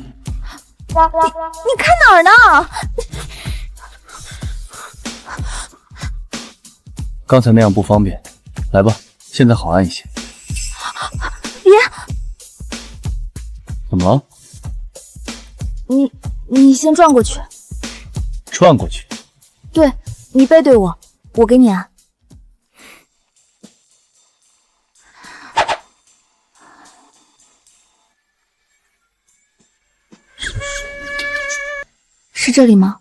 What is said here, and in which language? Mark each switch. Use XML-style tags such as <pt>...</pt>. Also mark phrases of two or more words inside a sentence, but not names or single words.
<zh>你看哪兒呢？剛才那樣不方便，來吧，現在好按一些。別！怎麼了？你先轉過去。轉過去？對，你背對我，我給你按。是這裡嗎？</zh>